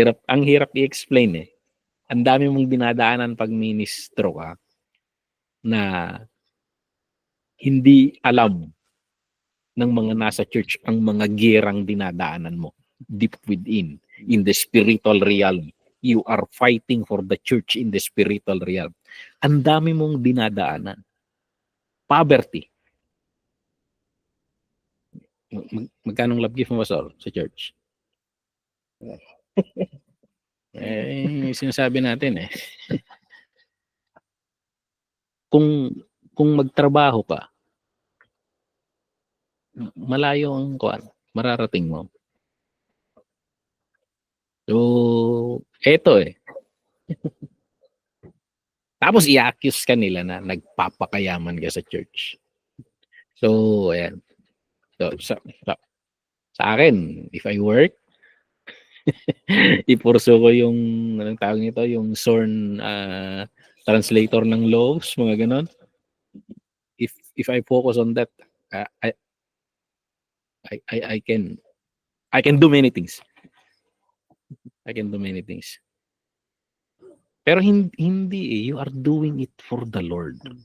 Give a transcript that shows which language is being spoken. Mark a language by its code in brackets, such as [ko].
[tl] Ang hirap i-explain eh. Ang dami mong dinadaanan pag ministro ka na hindi alam ng mga nasa church ang mga gerang dinadaanan mo deep within, in the spiritual realm. [en] You are fighting for the church in the spiritual realm. [tl] Ang dami mong dinadaanan. Poverty. Magkanong love gift mo ba sa church? Sinasabi natin eh. Kung magtrabaho ka, malayo ang mararating mo. So, eto eh. Tapos i-accuse ka nila na nagpapakayaman ka sa church. So, ayan. So, sa akin, if I work, ipurso ko yung, anong tawag nito, yung sworn translator ng laws, mga ganon. [en] If I focus on that, I can do many things. I can do many things. Pero hindi eh, you are doing it for the Lord.